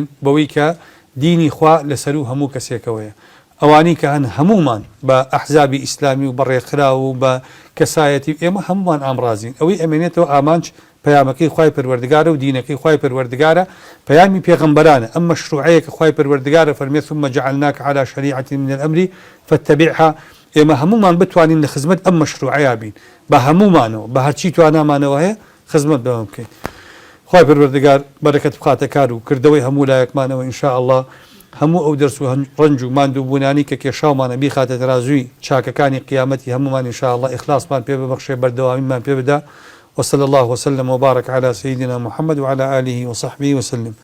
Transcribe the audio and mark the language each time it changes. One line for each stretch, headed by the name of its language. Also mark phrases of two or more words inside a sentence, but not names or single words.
Central Kurdish: بەوەی کە دینی خوا لەسەر و هەموو کەسێکەوەیە ئەوانی کە هەن هەمومان بە ئەحزابی ئیسلامی و بەڕێکخرا و بە کەسایەتی ئێمە هەمومان ئامڕازین ئەوەی ئەمێنێتەوە ئامانج پەیامەکەی خوای پەروەردگارە و دینەکەی خوای پەروەردگارە پەیامی پێغەمبەرانە ئەم مەشروعەیە کە خوای پەروەردگارە فەرمێت
Arabic: ثم جعلناك على شريعة من الأمر فاتبعها
Central Kurdish: ئێمە هەمومان بتوانین لە خزمەت ئەم مەشروعەیە بین بە هەمومانەوە بە هەرچی توانامانەوە هەیە خزمەت بەوە بکەین خوای پەروەردگار بەرەکەت بخاتە کار و کردەوەی هەموو لایەکمانەوە ئینشاءالله هەموو ئەو دەرس و ڕەنج و ماندووبوونانی کە کێشاومانە بیخاتە تەرازووی چاکەکانی قیامەتی هەمومان ئینشاءالله ئیخلاسمان پێ ببەخشێ بەردەوامیمان پێ بدا
Arabic: وصلى الله وسلم وبارك على سيدنا محمد وعلى آله وصحبه وسلم